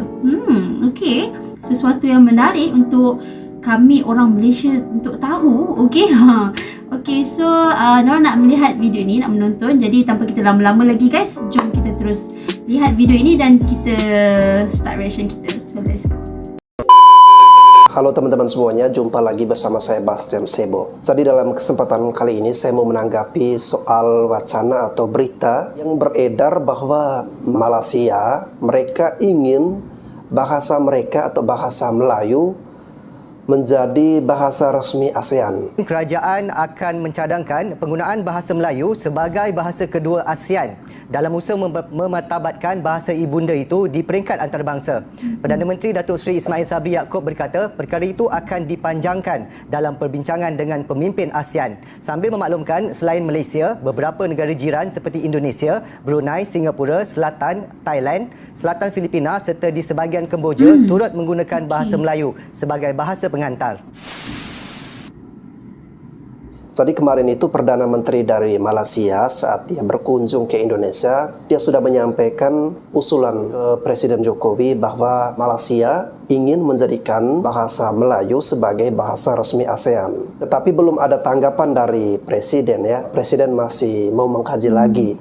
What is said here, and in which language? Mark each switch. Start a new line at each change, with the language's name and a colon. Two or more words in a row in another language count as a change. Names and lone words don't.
Malay: Okey. Sesuatu yang menarik untuk kami orang Malaysia untuk tahu. Okey. Okey, so Nora nak melihat video ni, nak menonton. Jadi tanpa kita lama-lama lagi guys, jom kita terus lihat video ini dan kita
English: start reaction
Malay: kita.
English: So let's go.
Indonesian: Halo teman-teman semuanya, jumpa lagi bersama saya Bastian Sebo. Jadi dalam kesempatan kali ini saya mau menanggapi soal wacana atau berita yang beredar bahwa Malaysia mereka ingin bahasa mereka atau bahasa Melayu menjadi bahasa resmi ASEAN.
Malay: Kerajaan akan mencadangkan penggunaan bahasa Melayu sebagai bahasa kedua ASEAN dalam usaha memartabatkan bahasa ibunda itu di peringkat antarabangsa. Perdana Menteri Datuk Seri Ismail Sabri Yaakob berkata perkara itu akan dipanjangkan dalam perbincangan dengan pemimpin ASEAN sambil memaklumkan selain Malaysia, beberapa negara jiran seperti Indonesia, Brunei, Singapura, Selatan, Thailand, Selatan Filipina serta di sebahagian Kemboja turut menggunakan bahasa Melayu sebagai bahasa pengantar.
Indonesian: Jadi kemarin itu Perdana Menteri dari Malaysia saat dia berkunjung ke Indonesia, dia sudah menyampaikan usulan ke Presiden Jokowi bahwa Malaysia ingin menjadikan bahasa Melayu sebagai bahasa resmi ASEAN. Tetapi belum ada tanggapan dari Presiden ya. Presiden masih mau mengkaji lagi.